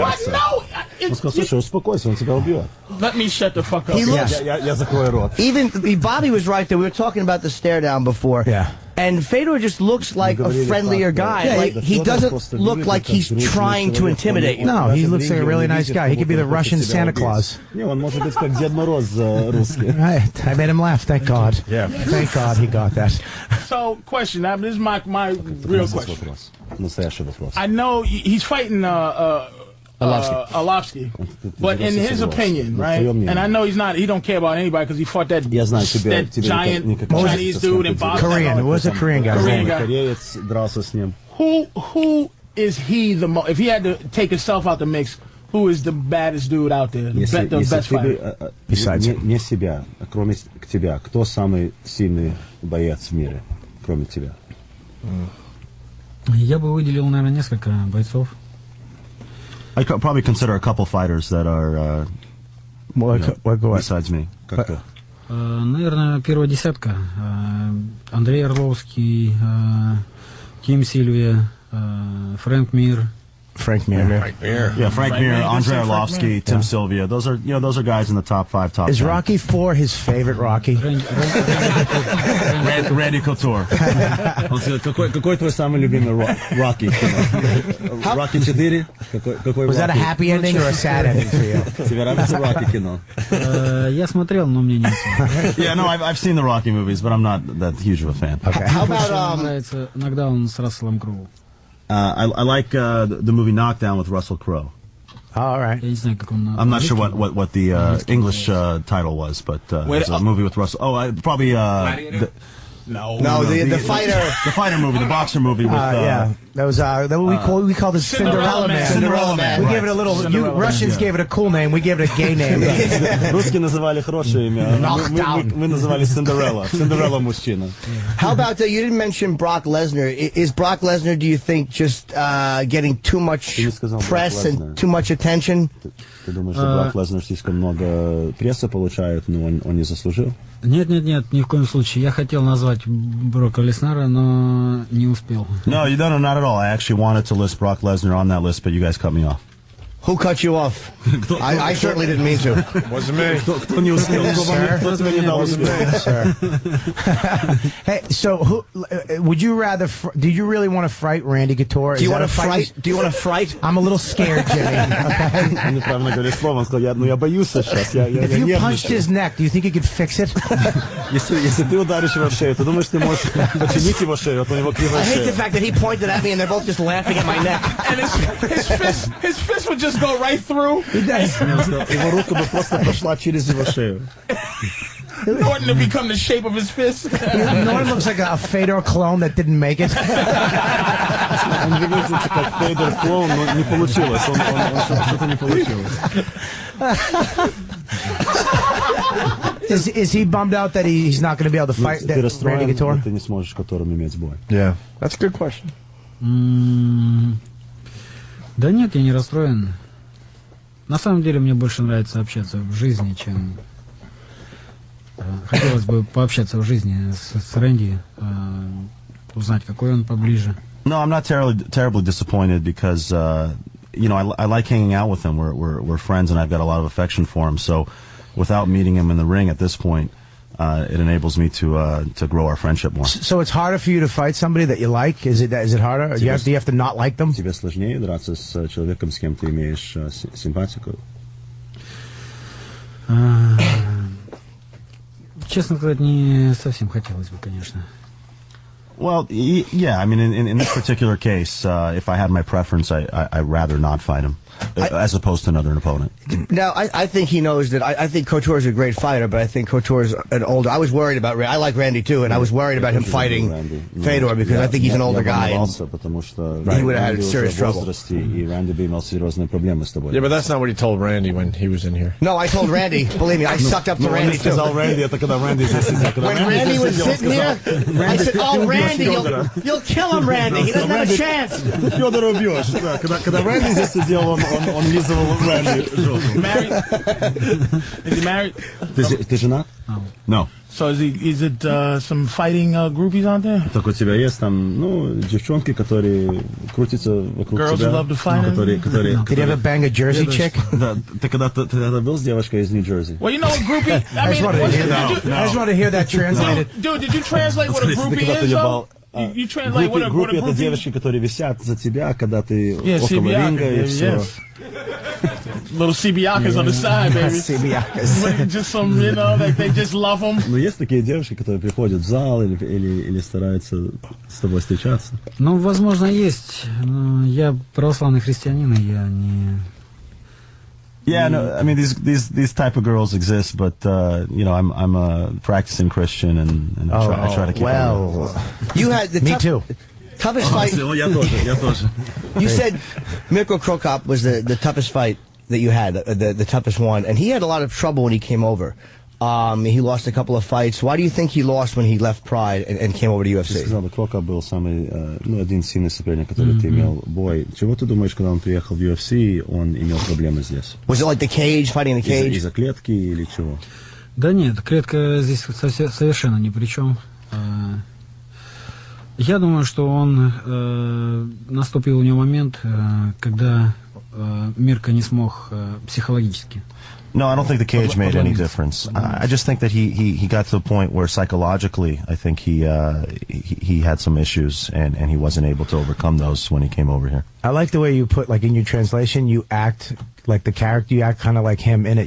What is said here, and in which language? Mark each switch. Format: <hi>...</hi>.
<en>What? No. Let me shut the fuck up. He looks...</en> <ru>Я закрою рот.</ru> <en>Even Bobby was right there. We were talking about the stare down before. Yeah. And Fedor just looks like a friendlier guy. Yeah, like he doesn't look like he's trying to intimidate you. No, he looks like a really nice guy. He could be the Russian Santa Claus.</en> <ru>Он может быть как Дед Мороз русский.</ru> <en>Right. I made him laugh. Thank God. Yeah. Thank God he got that. So, question. Now, this is my real question. I know he's fighting Arlovsky, but in his opinion, right? And I know he don't care about anybody because he fought that giant Chinese dude in Boston. Korean. It was a Korean guy. Who is he the most? If he had to take himself out the mix, who is the baddest dude out there? The best fighter? Besides him.</en> <ru>Не себя, кроме тебя. Кто самый сильный боец в мире, кроме тебя? Я бы выделил, наверное, несколько бойцов.</ru> <en>I could probably consider a couple fighters that are besides me.</en> <ru>Наверное, первая десятка. Андрей Орловский, Ким Сильвия, Фрэнк Мир.</ru> <en>Frank Mir. Yeah, Frank Mir, Andrei Arlovsky, Tim Sylvia. Those are guys in the top 5, top 10. Is Rocky IV his favorite Rocky? Randy Couture.</en> <ru>Какой твой самый любимый Rocky?</ru> <en>Rocky 4? Was that a happy ending or a sad ending for you?</en> <ru>Тебе нравится Rocky кино? Я смотрел, но мне не особо.</ru> <en>Yeah, no, I've seen the Rocky movies, but I'm not that huge of a fan. Okay. How about</en> <ru>Нравится иногда он с Расселом Кроу.</ru> <en>I like the movie Knockdown with Russell Crowe. All right. I'm not sure what the English title was, but it's a movie with Russell. Oh, probably the fighter movie, the boxer movie with yeah. That was we called it Cinderella Man. Cinderella Man. We gave it a little. Russians gave it a cool name. We gave it a gay name.</en> <ru>Русские называли хорошее имя. Мы называли Cinderella. Cinderella мужчина.</ru> <en>How about you didn't mention Brock Lesnar? Is Brock Lesnar, do you think, just getting too much press and too much attention?</en> <ru>Ты думаешь, что Брок Леснер слишком много прессы получает, но он не заслужил? Нет, ни в коем случае. Я хотел назвать Брока Леснара, но не успел.</ru> <en>No, you don't. Not at all. I actually wanted to list Brock Lesnar on that list, but you guys cut me off. Who cut you off? I certainly didn't mean to. Wasn't me.</en> <ru>Кто не успел? Кто тебе не дал успеть?</ru> <en>Sir. Hey, so would you rather? Do you really want to fright Randy Couture? Do you want to fright? Do you want to fright? I'm a little scared, Jimmy. Okay.</en> <ru>Он неправильно говорит слово, он сказал, я боюсь сейчас.</ru> <en>If you punched his neck, do you think he could fix it?</en> <ru>Если ты ударишь его в шею, ты думаешь, ты можешь починить его шею, а то у него кривая</ru> <en>I hate the fact that he pointed at me and they're both just laughing at my neck. And his fist would just go right through.</en> <ru>Его рука бы просто прошла через его шею.</ru> <en>Norton to become the shape of his fist. Norton looks like a Fedor clone that didn't make it.</en> <ru>Он выглядит как Федор клоун, но не получилось. Что-то не получилось.</ru> <en>Is he bummed out that he's not going to be able to fight</en> <ru>Ты расстроен,</ru> <en>Randy Couture?</en> <ru>ты не сможешь которым иметь бой.</ru> <en>Yeah, that's a good question.</en> <ru>Да нет, я не расстроен. На самом деле мне больше нравится общаться в жизни, чем... Хотелось бы пообщаться в жизни с Рэнди, узнать, какой он поближе.</ru> <en>No, I'm not terribly disappointed because, you know, I like hanging out with him. We're friends and I've got a lot of affection for him. So without meeting him in the ring at this point, it enables me to grow our friendship more. So it's harder for you to fight somebody that you like? Is it harder? Do you have to not like them?</en> <ru>Тебе сложнее драться с человеком, с кем ты имеешь симпатику? Честно сказать, не совсем хотелось бы, конечно.</ru> <en>Well, yeah. I mean, in this particular case, if I had my preference, I'd rather not fight him, as opposed to another opponent. Now, I think he knows that. I think Couture's a great fighter, but I think Couture's an older. I was worried about Randy. I like Randy too, and I was worried about him fighting Fedor because I think he's an older guy. And he would have had serious trouble. Yeah, but that's not what he told Randy when he was in here. No, I told Randy. Believe me, I sucked up to Randy too. When Randy was sitting here, I said, "Oh, Randy, you'll kill him, Randy. He doesn't have a chance."</en> <ru>Ты Федора убьешь. Когда Рэнди здесь сидел, он лизывал Рэнди.</ru> <en>Married? Is he married?</en> <ru>Ты женат?</ru> <en>No. So is it some fighting groupies out there?</en> <ru>Так у тебя есть там, ну, девчонки, которые крутятся вокруг</ru> <en>Girls</en> <ru>тебя.</ru> <en>who love to fight.</en> <ru>Которые...</ru> <en>Did you ever bang a Jersey chick?</en> <ru>Да, ты когда-то был с девочкой из Нью-Джерси?</ru> <en>Well, you know what groupie? I just want to hear that translated. Dude, did you translate what a groupie is, though? You translate what a</en> <ru>Группе это</ru> <en>groupie?</en> <ru>девочки, которые висят за тебя, когда ты около ринга и все.</ru> <en>Little CBiakas on the side, baby. CBiakas. Just some, you know, like they just love them.</en> <ru>Но есть такие девушки, которые приходят в зал или стараются с тобой встречаться? Ну, возможно, есть. Но я православный христианин, и я не...</ru> <en>Yeah, no, I mean these type of girls exist, but you know I'm a practicing Christian and I try to keep. Well, you had the toughest fight.</en> <ru>Я тоже.</ru> <en>You said Mirko Krokop was the toughest fight that you had, the toughest one, and he had a lot of trouble when he came over. He lost a couple of fights. Why do you think he lost when he left Pride and came over to UFC?</en> <ru>Ты сказал, Крокап был самый, один сильный соперник, который ты имел бой. Чего ты думаешь, когда он приехал в UFC, он имел проблемы здесь?</ru> <en>Was it like the cage, fighting the cage?</en> <ru>Из-за клетки или чего? Да нет, клетка здесь совершенно ни при чем. Я думаю, что наступил у него момент, когда Мирка не смог психологически.</ru> <en>No, I don't think the cage made any difference. I just think that he got to the point where psychologically, I think he had some issues and he wasn't able to overcome those when he came over here. I like the way you put, like in your translation, you act like the character, you act kind of like him in it.</en>